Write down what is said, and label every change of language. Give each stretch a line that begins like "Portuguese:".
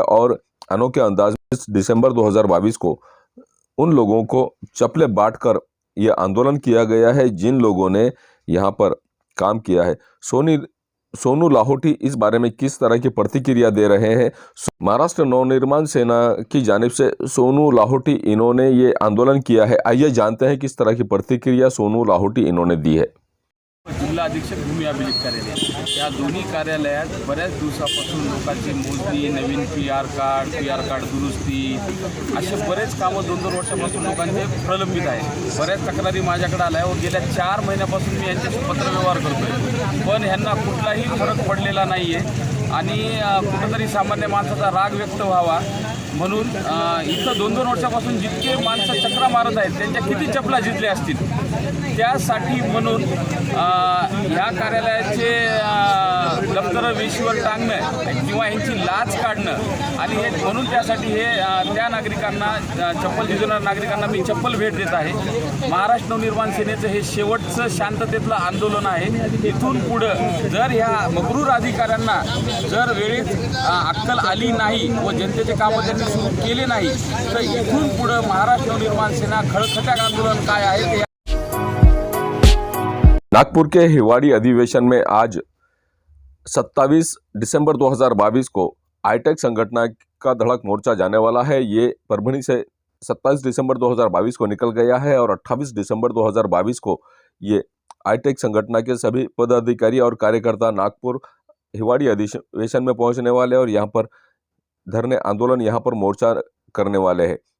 Hindi: और अनोखे अंदाज में दिसंबर 2022 को उन लोगों को चप्पलें बांटकर ये आंदोलन किया गया है जिन लोगों ने यहाँ पर काम किया है। सोनू लाहौटी इस बारे में किस तरह की प्रतिक्रिया दे रहे हैं। महाराष्ट्र नवनिर्माण सेना की जानिब से सोनू लाहौटी इन्होंने ये आंदोलन किया है, आइए जानते हैं किस तरह की प्रतिक्रिया सोनू लाहौटी इन्होंने दी है।
Marathi: जिल्हा अधीक्षक भूमी अभिलेख कार्यालय या दोन्ही कार्यालयात बऱ्याच दिवसापासून लोकांची मोजणी, नवीन PR कार्ड दुरुस्ती असे बरेच कामं 2-2 वर्षापासून लोकांचे प्रलंबित आहे। बऱ्याच तक्रारी माझ्याकडे आल्या व गेल्या 4 महिन्यापासून मी यांच्याशी पत्रव्यवहार करतोय, पण ह्यांना कुठलाही फरक पडलेला नाही आहे आणि कुठेतरी सामान्य माणसाचा राग व्यक्त व्हावा म्हणून इथं 2-2 वर्षापासून जितके माणसं चक्रा मारत आहेत त्यांच्या किती चपला जिंकल्या असतील त्यासाठी म्हणून ह्या कार्यालयाचे दप्तर वेशीवर टांगणं किंवा यांची लाच काढणं आणि हे म्हणून त्यासाठी हे त्या नागरिकांना चप्पल झिजवणाऱ्या नागरिकांना मी चप्पल भेट देत आहे। महाराष्ट्र नवनिर्माण सेनेचं हे शेवटचं शांततेतलं आंदोलन आहे। इथून पुढं जर ह्या मगरूर अधिकाऱ्यांना जर वेळेत अक्कल आली नाही व जनतेचे कामं त्यांनी सुरू केले नाही तर इथून पुढं महाराष्ट्र नवनिर्माण सेना खळखट्याक आंदोलन काय आहे ते।
Hindi: नागपुर के हिवाड़ी अधिवेशन में आज 27 दिसंबर 2022 को आईटेक संगठन का धड़क मोर्चा जाने वाला है। ये परभनी से 27 दिसंबर 2022 को निकल गया है और 28 दिसंबर 2022 को ये आईटेक संगठन के सभी पदाधिकारी और कार्यकर्ता नागपुर हिवाड़ी अधिवेशन में पहुंचने वाले और यहाँ पर धरने आंदोलन, यहाँ पर मोर्चा करने वाले हैं।